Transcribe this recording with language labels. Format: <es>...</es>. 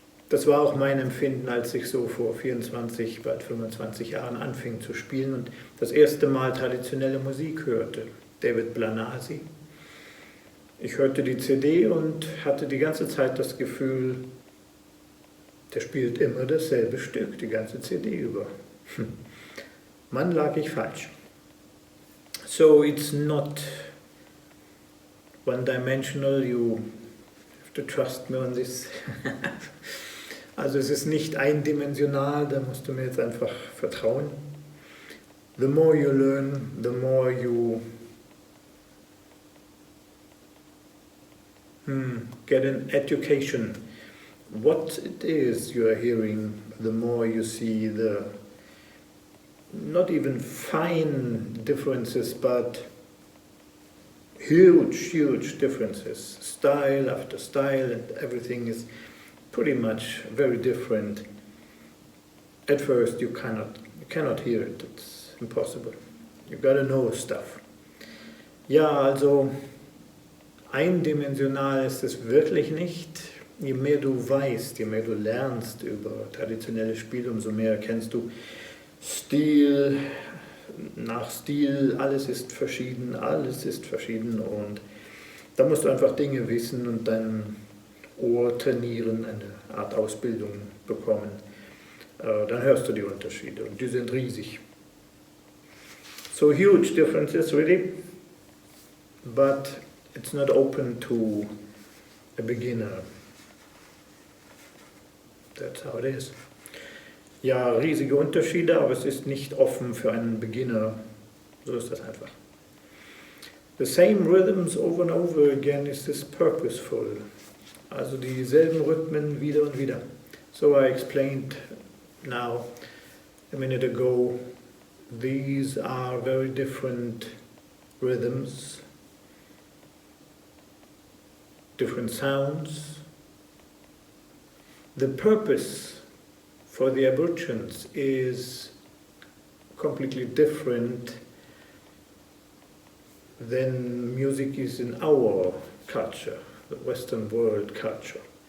<de>Das war auch mein Empfinden, als ich so vor 24, bald 25 Jahren anfing zu spielen und das erste Mal traditionelle Musik hörte. David Blanasi. Ich hörte die CD und hatte die ganze Zeit das Gefühl, der spielt immer dasselbe Stück, die ganze CD über. Mann, lag ich falsch.</de> <en>So it's not one-dimensional, you have to trust me on this.</en> <de>Also es ist nicht eindimensional, da musst du mir jetzt einfach vertrauen.</de> <en>The more you learn, the more you get an education. What it is you are hearing, the more you see the not even fine differences, but huge differences. Style after style, and everything is pretty much very different. At first you cannot hear it, it's impossible. You gotta know stuff.</en> <de>Ja, also eindimensional ist es wirklich nicht. Je mehr du weißt, je mehr du lernst über traditionelles Spiel, umso mehr erkennst du Stil nach Stil, alles ist verschieden und da musst du einfach Dinge wissen und dein Ohr trainieren, eine Art Ausbildung bekommen. Dann hörst du die Unterschiede und die sind riesig.</de> <en>So huge differences really, but it's not open to a beginner. That's how it is.</en> <de>Ja, riesige Unterschiede, aber es ist nicht offen für einen Beginner. So ist das einfach.</de> <en>The same rhythms over and over again, is this purposeful?</en> <de>Also dieselben Rhythmen wieder und wieder.</de> <en>So I explained now a minute ago, these are very different rhythms, different sounds. The purpose for the Aborigines is completely different than music is in our culture, the Western world culture.</en>